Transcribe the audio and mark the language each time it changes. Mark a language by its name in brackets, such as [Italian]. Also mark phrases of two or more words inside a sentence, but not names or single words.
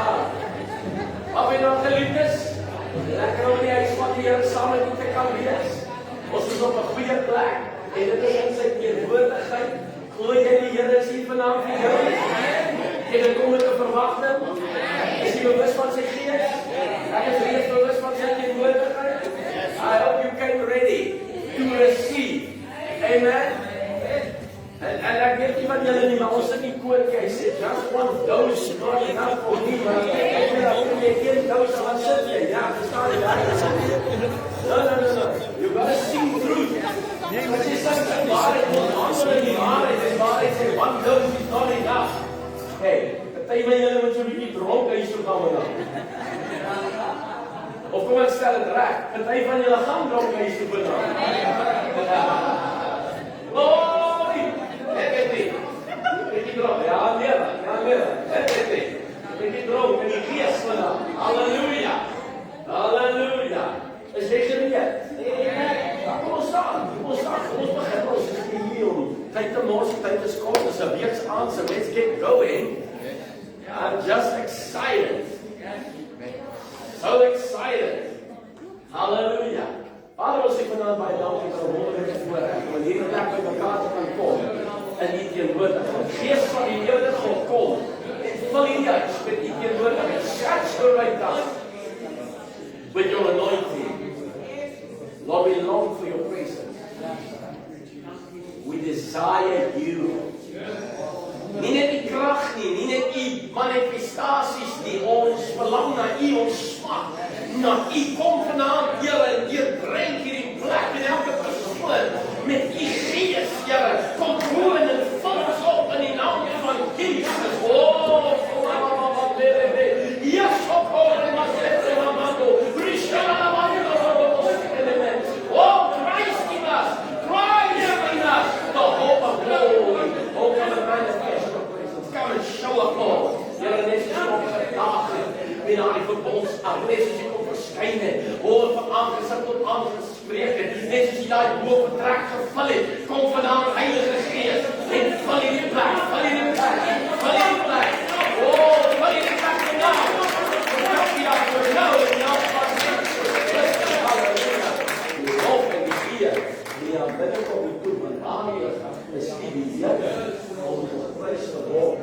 [Dutch] Wat ben je nog [Afrikaans] geliefdes? Lekker om die huis van die Heer saam met u te kan wees. Ons is op 'n goeie plek. En dit is in sy teenwoordigheid. Glo jy die Here is hier vanaand vir jou? En dit kom met 'n verwagting. Is jy bewus van sy gees? Ek is reeds bewus van sy teenwoordigheid. [English] I hope you came ready to receive. [Afrikaans] Amen. En ek weet nie wat julle nie, maar ons sit nie koortjie. Hy sê, [English] just one dose, not enough for me. [Afrikaans] Maar ek weet dat jy geen dose gaan sit nie. Ja, verstaan jy daar? [English] No. You gotta see through. [Afrikaans] As jy sê, waarheid moet ander die waarheid. En waarheid sê, [English] one dose is not enough. [Afrikaans] Hey, party van julle moet so 'n bietjie dronk huis toe gaan nou. Of kom ek stel dit reg, party van julle gaan dronk huis toe vanaand. Ja, nee. Ek het droom in die gees vanaf. Halleluja. Is jy gereed? Ja, kom ons staan. Kom ons begin. Ons is hier om tyd te mors, tyd te skop. Dis 'n week aan, [English] so let's get going. I'm just excited. So excited. [Afrikaans] Halleluja. Vader, ons sê vanaand baie dankie vir 'n wonderlike voorreg om hier net by mekaar te kan kom. En die teenwoordigheid. Gees van die Here God kom. En vul hierdie huis met die teenwoordigheid. [English] Saturate us with your anointing. Lord, we long for your presence. We desire you. [Afrikaans] Nie net die krag nie, nie net die manifestasies nie. Ons verlang na u, ons smag na u. Kom vanaand, Here, en deurdrink hierdie plek en elke persoon met u gees, Here. Kom woon en vul ons op in die naam van Jesus. [English] Oh, yes, oh, Christ in us, Christ in us, the hope of glory. Oh, come and manifest your presence. Come and show up, Lord. [Afrikaans] Here, net so op vandag in daai verbonds adres jy kom verskyn het. Oh, van aangesig tot aangespreek het. Net soos jy daai bo vertrek gevul het. Kom vanaand, Heilige Gees, en vul hierdie plek, vul hierdie plek. Oh, vul hierdie plek vanaand. Dank jy daarvoor nou en nou van halleluja. Die lof en die eer, die aanbidding op die toe van aanwezig is die Here om geprys te word.